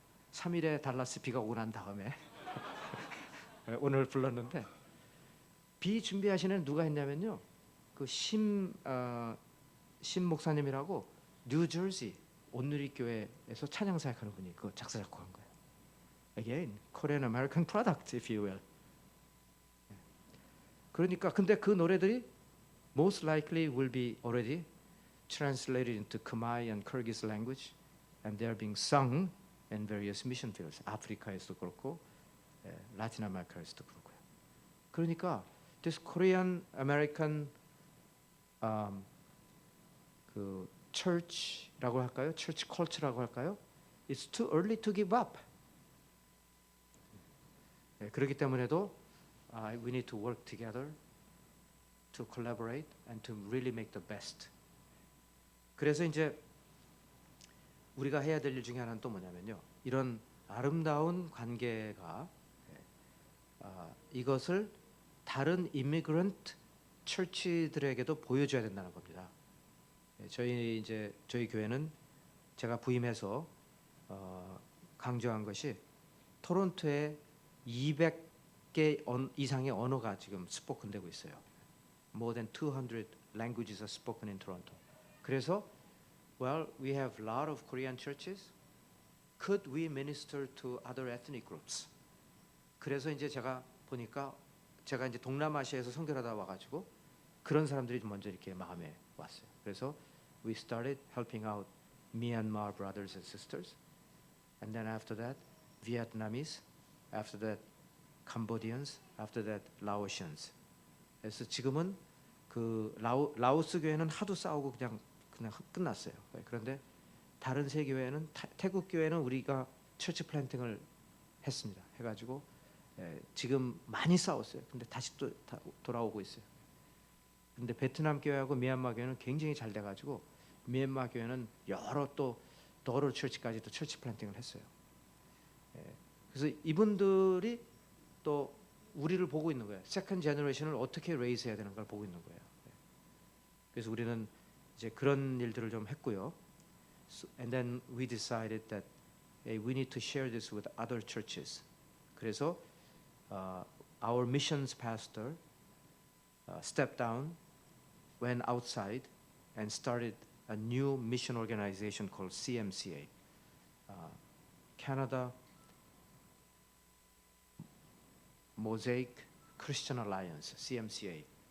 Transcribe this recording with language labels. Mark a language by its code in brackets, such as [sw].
[ko] 3일에 달라스 비가 오고 난 다음에 오늘 불렀는데 비 준비하시는 누가 했냐면요. 그 심 목사님이라고 뉴저지 온누리 교회에서 찬양 사역하는 분이 그 작사 작곡한 거예요. [en] Again, Korean American product, if you will. [ko] 그러니까 근데 그 노래들이 [en] most likely will be already translated into Khmer and Kyrgyz language, and they are being sung in various mission fields. [ko] 아프리카에서도 그렇고, 라틴 아메리카에서도 그렇고요. 그러니까 [en] this Korean American [ko] 그 church라고 할까요? church culture라고 할까요? [en] It's too early to give up. [ko] 그렇기 때문에도 [en] we need to work together to collaborate and to really make the best. [ko] 그래서 이제 우리가 해야 될 일 중에 하나는 또 뭐냐면요. 이런 아름다운 관계가 이것을 다른 이미그런트 처치들에게도 보여줘야 된다는 겁니다. 저희 교회는 제가 부임해서 강조한 것이 토론토에 200개 이상의 언어가 지금 스포컨되고 있어요. [en] More than 200 languages are spoken in Toronto. [ko] 그래서 [en] well, we have a lot of Korean churches. Could we minister to other ethnic groups? [ko] 그래서 이제 제가 보니까 제가 이제 동남아시아에서 선교하다 와가지고 그런 사람들이 먼저 이렇게 마음에 왔어요. [en] 그래서 we started helping out Myanmar brothers and sisters, and then after that Vietnamese, after that Cambodians, after that Laotians. [ko] 그래서 지금은 그 라오스 교회는 하도 싸우고 그냥 끝났어요. 그런데 다른 세 교회는 태국 교회는 우리가 처치 플랜팅을 했습니다. 해가지고 지금 많이 싸웠어요. 근데 다시 또 돌아오고 있어요. 근데 베트남 교회하고 미얀마 교회는 굉장히 잘 돼가지고 미얀마 교회는 여러 또 더러 처치까지 또 처치 플랜팅을 했어요. 그래서 이분들이 또 우리를 보고 있는 거예요. 세컨 제너레이션을 어떻게 레이스 해야 되는 걸 보고 있는 거예요. 그래서 우리는 이제 그런 일들을 좀 했고요. [en] And then we decided that hey, we need to share this with other churches. [ko] 그래서 [en] our missions pastor stepped down, went outside, and started a new mission organization called CMCA, Canada Mosaic Christian Alliance, CMCA.